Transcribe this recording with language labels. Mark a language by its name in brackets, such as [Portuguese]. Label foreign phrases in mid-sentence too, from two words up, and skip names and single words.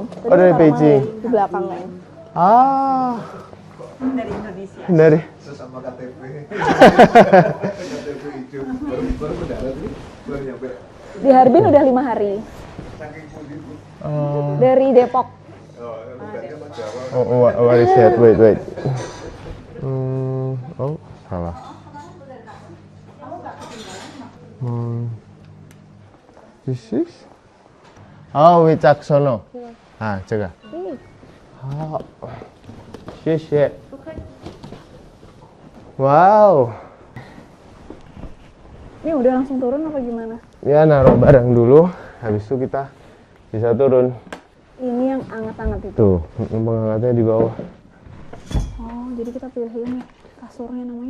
[Indonesian] Oh, dari Beijing. Di belakangnya. Ah. Dari Indonesia. Dari. Di Harbin udah 5 hari. Dari Depok. [English] Oh, what is that? Wait. Oh, salah. This is? [Indonesian] Oh, Wicaksono. [Chinese] Ah, 这个. Oh, 谢谢. Wow. [Indonesian] Ini udah langsung turun apa gimana? Ya, naruh barang dulu. Habis itu kita bisa turun. Ini yang anget-anget itu. Tuh, penghangatnya di bawah. Oh, jadi kita pilih ini kasurnya namanya